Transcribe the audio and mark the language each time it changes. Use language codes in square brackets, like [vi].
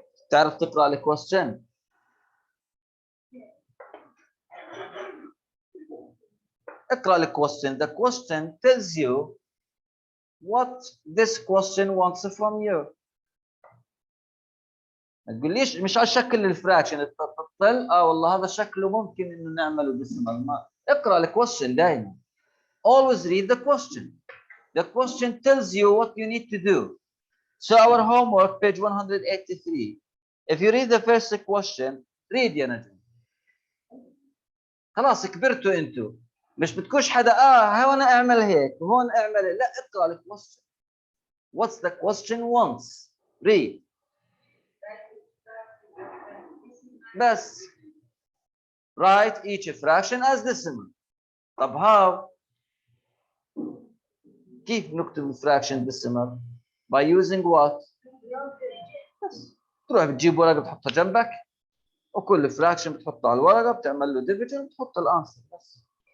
[ar] تعرف تقرأ الكويستشن؟ اقرأ الكويستشن. [en] The question tells you what this question wants from you. [ar] ما تقوليش مش على شكل الفراكشن تطل والله هذا شكله ممكن انه نعمله ديسيمال. ما اقرأ الكويستشن دائما. [en] Always read the question. The question tells you what you need to do. So our homework, page 183. If you read the first question, read [ar] يا نجم. خلاص كبرتوا انتوا. مش بتكونش حدا هون اعمل هيك وهون اعمل هيك. لا اقرا الكويستشن. [en] What's the question wants? Read. [ar] بس. [en] Write each fraction as decimal. [ar] طب [en] how? [ar] كيف نكتب fraction decimal? [en] By using what? [ar] بس. تروح بتجيب ورقه بتحطها جنبك وكل fraction بتحطه على الورقه بتعمل له division وبتحط الانسر بس.